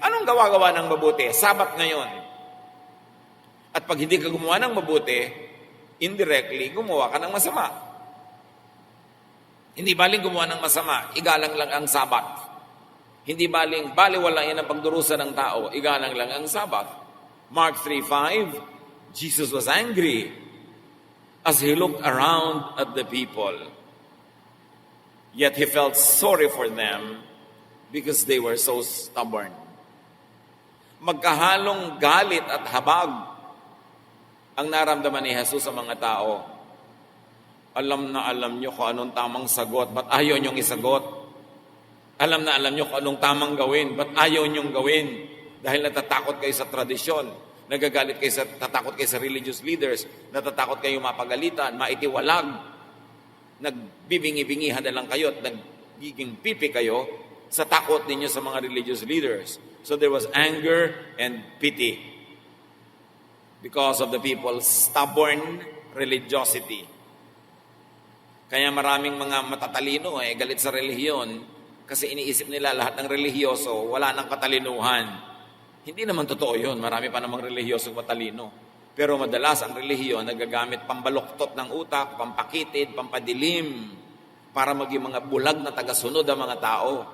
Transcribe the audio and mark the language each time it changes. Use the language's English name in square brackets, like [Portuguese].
[Filipino] Anong gawa-gawa ng mabuti? Sabat ngayon. At pag hindi ka gumawa ng mabuti, indirectly, gumawa ka ng masama. Hindi baling gumawa ng masama, igalang lang ang Sabat. Hindi baling baliwalain ang pagdurusa ng tao, igalang lang ang Sabat. [English] Mark 3:5, Jesus was angry as he looked around at the people. Yet he felt sorry for them because they were so stubborn. [Filipino] Magkahalong galit at habag ang naramdaman ni Jesus sa mga tao. Alam na alam nyo kung anong tamang sagot, ba't ayaw nyong isagot? Alam na alam nyo kung anong tamang gawin, ba't ayaw nyong gawin? Dahil natatakot kayo sa tradisyon. Nagagalit kayo tatakot kayo sa religious leaders, natatakot kayo mapagalitan, maitiwalag, nagbibingi-bingihan na lang kayo at nagiging pipi kayo sa takot ninyo sa mga religious leaders. [English] So there was anger and pity because of the people's stubborn religiosity. [Filipino] Kaya maraming mga matatalino galit sa relihiyon kasi iniisip nila lahat ng relihiyoso wala nang katalinuhan. Hindi naman totoo yun. Marami pa namang relihiyosong matalino. Pero madalas ang relihiyon nagagamit pambaluktot ng utak, pampakitid, pampadilim, para maging mga bulag na tagasunod ang mga tao.